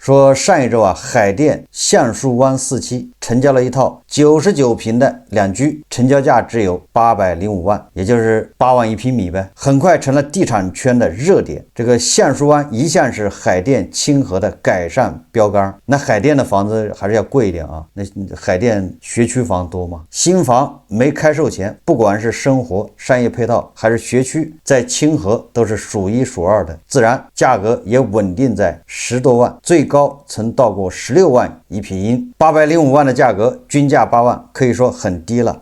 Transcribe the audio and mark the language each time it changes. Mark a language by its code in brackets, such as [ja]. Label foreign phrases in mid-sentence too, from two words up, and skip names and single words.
[zh] 說上一周啊，海淀橡樹灣4期成交了一套99平的兩居，成交價只有805萬，也就是8萬一平米唄，很快成了地產圈的熱點。這個橡樹灣一向是海淀清河的改善標杆，那海淀的房子還是要貴一點啊，那海淀學區房多嘛，新房沒開售前，不管是生活商業配套還是學區，在清河都是數一數二的，自然價格也穩定在10多萬，最高曾到過16萬一平，805萬的價格，均價8萬，可以說很低了。